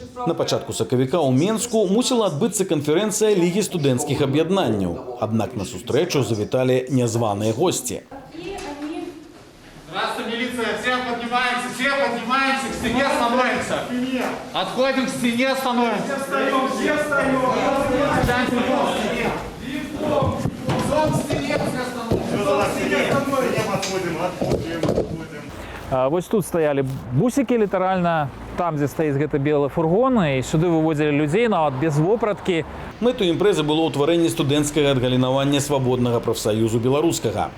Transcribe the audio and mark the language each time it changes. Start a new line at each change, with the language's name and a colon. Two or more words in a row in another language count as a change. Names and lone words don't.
Belarusian: На пачатку сакавіка ў Менску мусіла адбыцца канферэнцыя Лігі студэнцкіх аб'яднанняў. Аднак на сустрэчу завіталі нязваныя госці.
Russian: Здравствуйте, милиция. Все поднимаемся, к стене становимся. Отходим к стене, становимся. Все встаем.
Belarusian: Вось тут стаялі бусікі літаральна, там, дзе стаіць гэта белы фургон, і сюды выводзілі людзей нават без вопраткі. Мэту імпрэзы было ўтварэнне студэнцкага адгалінавання свабоднага прафсаюзу беларускага.